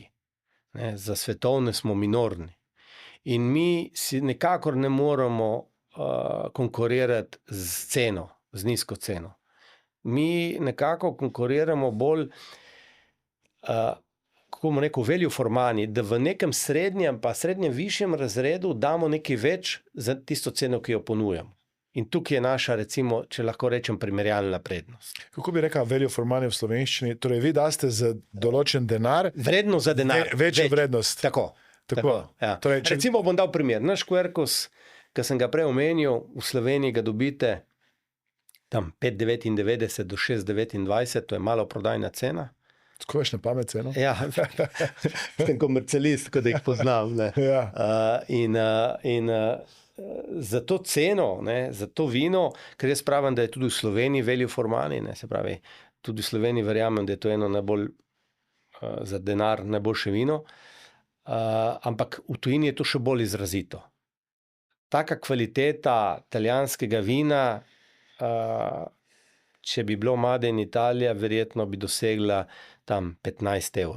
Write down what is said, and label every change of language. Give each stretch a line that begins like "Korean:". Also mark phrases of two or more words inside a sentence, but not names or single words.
Slovenian: Ne? Za svetovne smo minorni. In mi si nekakor ne moremo konkurirati z ceno, z nizko ceno. Mi nekako konkuriramo bolj kako bomo rekel,
English: value for money,
Slovenian: da v nekem srednjem pa srednjem višjem razredu damo nekaj več za tisto ceno, ki jo ponujamo. In tukaj je naša, recimo, če lahko rečem, primerjalna prednost. Kako bi rekel
English: value for money
Slovenian: v slovenščini? Torej, vi daste za določen denar vrednost za denar. Večjo vrednost. Tako. Ja. Torej, recimo bom dal primer. Naš Quercus, ki sem ga prej omenil, v Sloveniji ga dobite tam 5,99 do 6,29, to je malo prodajna cena. Tako veš na pamet ceno? Ja, sem komercialist, ko da jih poznam. Ne. Ja. In za to ceno, ne, za to vino, ker jaz pravim, da je tudi v Sloveniji
English: value for money,
Slovenian: ne, se pravi, tudi v Sloveniji verjamem, da je to eno najbolj za denar najboljše vino, ampak v tujini je to še bolj izrazito. Taka kvaliteta italijanskega vina, če bi bilo
English: Made in
Slovenian: Italija, verjetno bi dosegla tam 15 evrov.